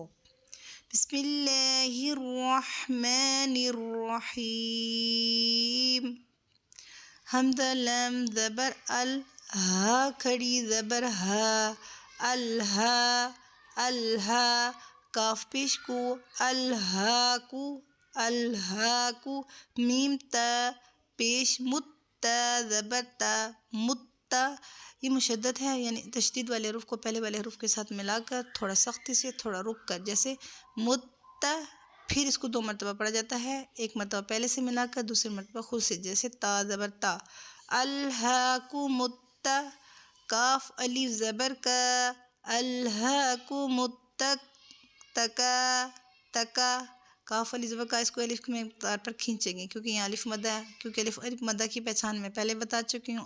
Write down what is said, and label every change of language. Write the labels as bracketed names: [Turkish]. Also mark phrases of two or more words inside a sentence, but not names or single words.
[Arabic] بسم اللہ الرحمن الرحیم۔ [Urdu] حمزہ لام زبر ال، ہا کھڑی زبر ہا، الہا الہا، کاف پیش کو الہاکو الہاکو، میم تا پیش مت، تا زبر تا، متا، یہ مشدد ہے، یعنی تشدید والے حروف کو پہلے والے حروف کے ساتھ ملا کر تھوڑا سختی سے تھوڑا رک کر، جیسے متا، پھر اس کو 2 مرتبہ پڑھا جاتا ہے، ایک مرتبہ پہلے سے ملا کر دوسری مرتبہ خود سے، جیسے تا زبر تا، الہاکم التا، کاف الف زبر کا، الہاکم التکا تکا، کاف الف زبر کا، اس کو الف میں مقدار پر کھینچیں گے کیونکہ یہاں الف مدہ ہے، کیونکہ الف مدہ کی پہچان میں پہلے بتا چکی ہوں۔